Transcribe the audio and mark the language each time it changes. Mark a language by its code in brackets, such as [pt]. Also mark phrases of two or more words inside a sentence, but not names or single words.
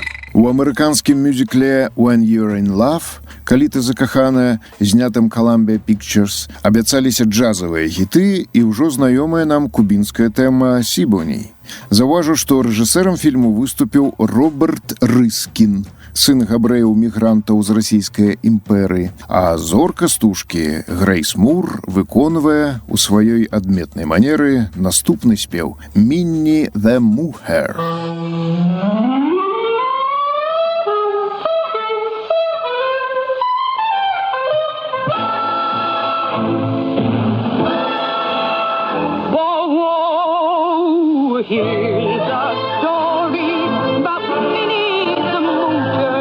[be] у амерыканскім мюзікле «When You're in Love», «Калі ты закаханая», знятым Columbia Pictures, абяцаліся джазавыя хіты і ўжо знаёмая нам кубінская тэма «Сібоней». Заўважу, што рэжысэрам фільму выступіў Роберт Рыскін, сын габрэяў-мігрантаў з расійскай імперыі, а зорка стужкі Грэйс Мур выконвае у сваёй адметнай манеры наступны спеў «Minnie the Mooher». [en] Here's a story about Minnie the Moocher.